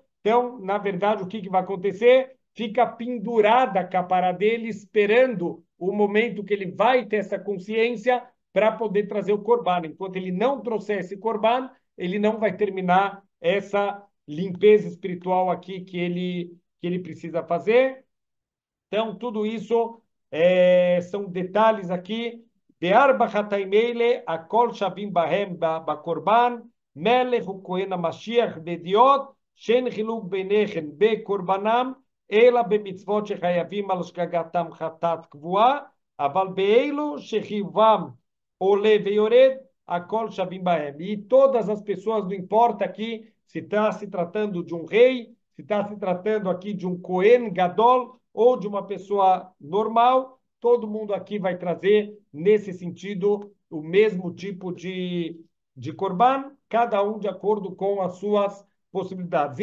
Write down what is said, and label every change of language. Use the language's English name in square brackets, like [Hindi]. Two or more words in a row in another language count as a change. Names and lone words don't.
[Portuguese] Então, na verdade, o que, que vai acontecer? Fica pendurada a capara dele, esperando o momento que ele vai ter essa consciência para poder trazer o corban. Enquanto ele não trouxer esse corban, ele não vai terminar essa limpeza espiritual aqui que ele precisa fazer. Então, tudo isso são detalhes aqui. [Hebrew] בארבע חטאים אלה, הכל שווים בהם בקורבן, מלך וכהן המשיח בידיעות, שאין חילוק ביניכם בקורבנם, אלא במצוות שחייבים על שגגתם חטאת קבועה, אבל באלו שחיובם עולה ויורד, הכל שווים בהם. [Portuguese] E todas as pessoas, não importa aqui se está se tratando de um rei, se está se tratando aqui de um [Hebrew] כהן גדול, [Portuguese] ou de uma pessoa normal, todo mundo aqui vai trazer, nesse sentido, o mesmo tipo de korban, cada um de acordo com as suas possibilidades.